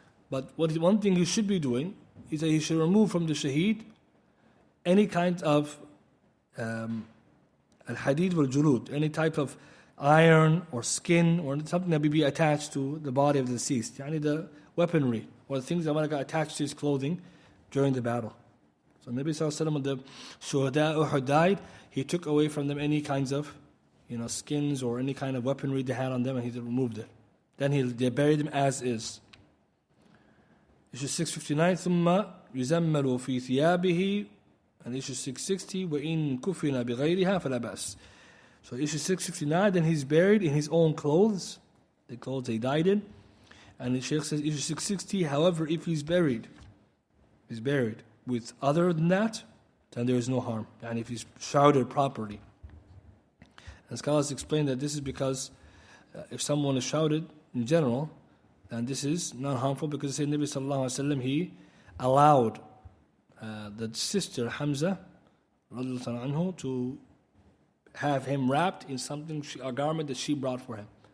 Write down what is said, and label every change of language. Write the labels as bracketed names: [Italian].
[English] But one thing he should be doing is that he should remove from the shaheed any kind of al-hadid wal-julud, any type of iron or skin or something that may be attached to the body of the deceased, yani the weaponry or the things that might have got attached to his clothing during the battle. So Nabi Sallallahu Alaihi Wasallam, when the Shuhada Uhud died, he took away from them any kinds of skins or any kind of weaponry they had on them, and he removed it. Then they buried them as is. Issue 659, [Arabic] ثم يزمل في ثيابه, [English] and issue 660, [Arabic] وإن كفن بغيرها فلا بأس. [English] So issue 659, then he's buried in his own clothes, the clothes he died in. And the Shaykh says, issue 660, however, if he's buried with other than that, then there is no harm. And if he's shrouded properly. And scholars explain that this is because if someone is shrouded in general, and this is not harmful, because the Nabi Sallallahu Alaihi Wasallam, he allowed the sister Hamza anhu, to have him wrapped in something, a garment that she brought for him.